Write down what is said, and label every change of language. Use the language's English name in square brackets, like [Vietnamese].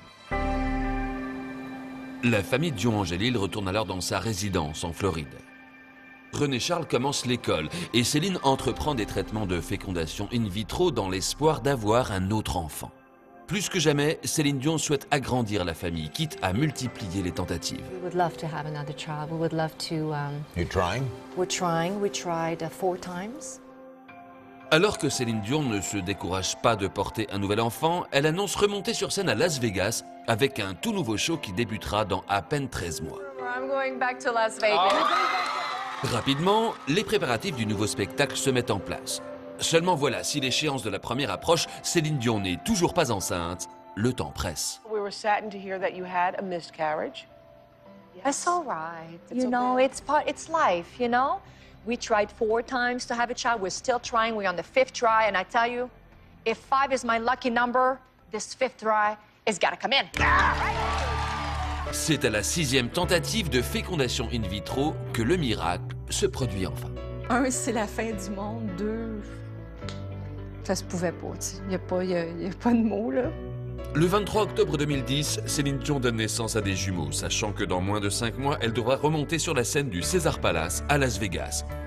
[French] La famille Dion-Angélil retourne alors dans sa résidence en Floride. René Charles commence l'école et Céline entreprend des traitements de fécondation in vitro dans l'espoir d'avoir un autre enfant. Plus que jamais, Céline Dion souhaite agrandir la famille, quitte à multiplier les tentatives. [English] We would love to have another child. We would love to. You're trying? We're trying. We tried 4 times. [French] Alors que Céline Dion ne se décourage pas de porter un nouvel enfant, elle annonce remonter sur scène à Las Vegas avec un tout nouveau show qui débutera dans à peine 13 mois. [English] I'm going back to Las Vegas. [French] Rapidement, les préparatifs du nouveau spectacle se mettent en place. Seulement voilà, si l'échéance de la première approche, Céline Dion n'est toujours pas enceinte, le temps presse. [English] We were saddened to hear that you had a miscarriage. It's all right. It's You know, okay. it's life, you know? We tried 4 times to have a child. We're still trying. We're on the 5th try. And I tell you, if 5 is my lucky number, this 5th try has got to come in. [French] C'est à la 6e tentative de fécondation in vitro que le miracle se produit enfin. 1, c'est la fin du monde. 2, ça se pouvait pas, tu sais. Il n'y a pas de mots, là. Le 23 octobre 2010, Céline Dion donne naissance à des jumeaux, sachant que dans moins de 5 mois, elle devra remonter sur la scène du César Palace à Las Vegas.